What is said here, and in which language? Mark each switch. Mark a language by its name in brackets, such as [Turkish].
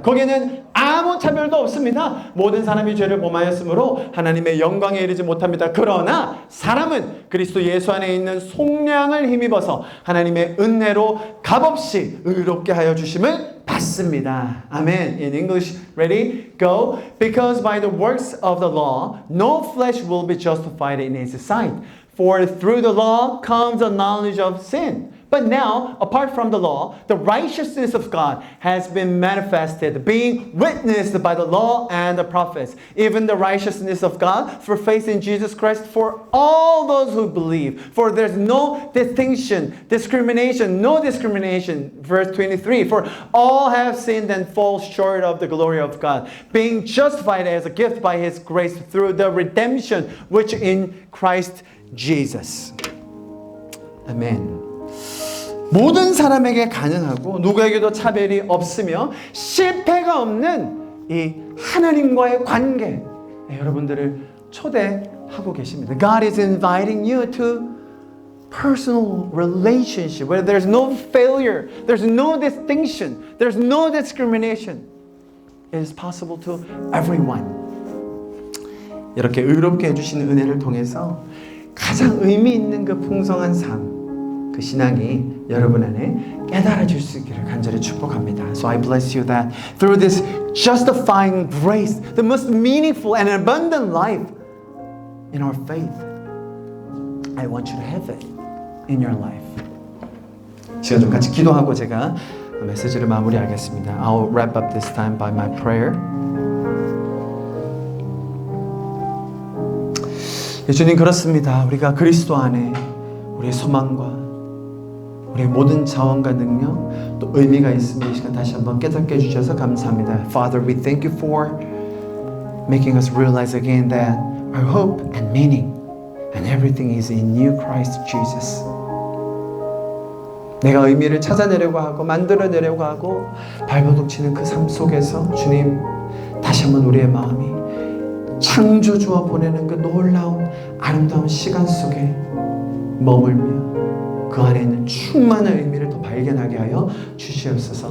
[Korean] 거기에는 아무 차별도 없습니다. 모든 사람이 죄를 범하였으므로 하나님의 영광에 이르지 못합니다. 그러나 사람은 그리스도 예수 안에 있는 속량을 힘입어서 하나님의 은혜로 값없이 의롭게 하여 주심을 받습니다. [English] 아멘. In English, ready? Go. Because by the works of the law, no flesh will be justified in his sight. For through the law comes the knowledge of sin. But now, apart from the law, the righteousness of God has been manifested, being witnessed by the law and the prophets, even the righteousness of God for faith in Jesus Christ for all those who believe. For there's no discrimination, no discrimination. Verse 23, for all have sinned and fall short of the glory of God, being justified as a gift by His grace through the redemption which in Christ Jesus. Amen. [Korean] 모든 사람에게 가능하고 누구에게도 차별이 없으며 실패가 없는 이 하나님과의 관계, 여러분들을 초대하고 계십니다. [English] God is inviting you to personal relationship where there's no failure, there's no distinction, there's no discrimination. It is possible to everyone. [Korean] 이렇게 의롭게 해주시는 은혜를 통해서 가장 의미 있는 그 풍성한 삶, 그 신앙이 여러분 안에 깨달아질 수 있기를 간절히 축복합니다. [English] So I bless you that through this justifying grace, the most meaningful and abundant life in our faith, I want you to have it in your life. [Korean] 시간 좀 같이 기도하고 제가 메시지를 마무리하겠습니다. [English] I'll wrap up this time by my prayer. [Korean] 주님, 그렇습니다. 우리가 그리스도 안에 우리의 소망과 우리의 모든 자원과 능력 또 의미가 있음을 이 시간 다시 한번 깨닫게 해주셔서 감사합니다. [English] Father, we thank you for making us realize again that our hope and meaning and everything is in you, Christ Jesus. [Korean] 내가 의미를 찾아내려고 하고 만들어내려고 하고 발버둥 치는 그 삶 속에서 주님, 다시 한번 우리의 마음이 창조주와 보내는 그 놀라운 아름다운 시간 속에 머물며 그 안에 있는 충만한 의미를 더 발견하게 하여 주시옵소서.